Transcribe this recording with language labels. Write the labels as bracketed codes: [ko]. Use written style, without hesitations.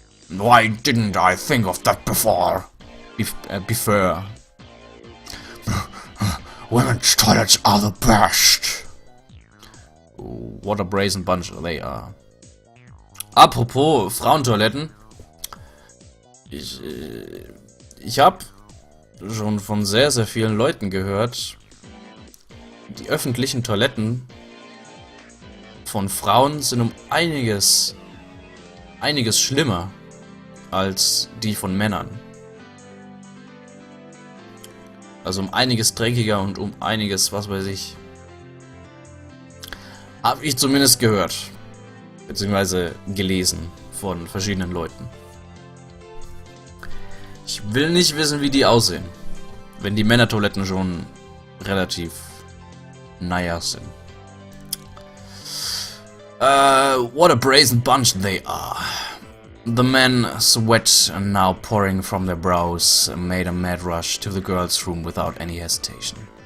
[en] Why didn't I think of that before? Before. Women's toilets are the best. What a brazen bunch they are. [de] Apropos Frauentoiletten. Ich habe schon von sehr, sehr vielen Leuten gehört, die öffentlichen Toiletten von Frauen sind um einiges schlimmer als die von Männern. Also um einiges dreckiger und um einiges, was weiß ich. Hab ich zumindest gehört. Beziehungsweise gelesen von verschiedenen Leuten. Ich will nicht wissen, wie die aussehen. Wenn die Männertoiletten schon relativ naja sind. [en] What a brazen bunch they are. The men, sweat and now pouring from their brows, made a mad rush to the girls' room without any hesitation.